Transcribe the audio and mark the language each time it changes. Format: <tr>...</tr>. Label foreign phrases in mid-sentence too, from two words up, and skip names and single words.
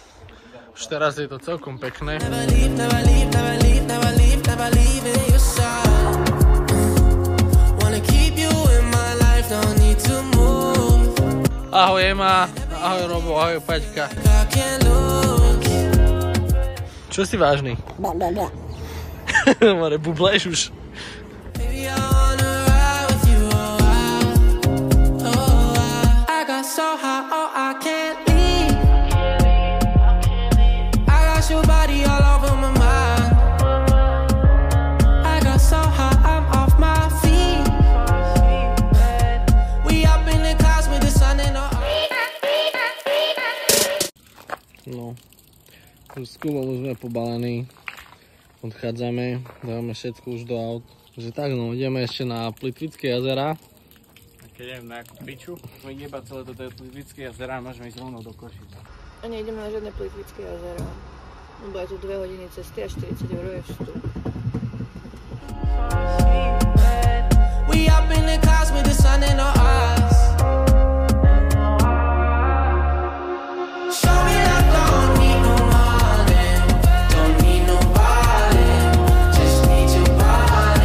<sk>Už teraz je to celkom pekné. Ahoj Ema, ahoj Robo, ahoj Paťka. Čo si vážny? More, bublejš už.</sk> <en>So high, oh, I can't leave. I got your body all over my mind. I got so high, I'm off my feet. We up in the clouds with the sun and all.</en> <sk>No, už s Kubom už sme pobalení. Odchádzame, dáme všetko už do aut. Takže tak no, ideme ešte na Plitvické jazera. Keď idem na piču, vyjeba celé toto Plitvické jazera a môžeme ísť rovno do Košic. A nejdeme na žiadne Plitvické jazera. Lebo je tu 2 hodiny cesty a 40 € je vstup.</sk> <en>We up in the clouds with the sun in our eyes. Show me love, don't need no money, don't need nobody, just need your body.</en>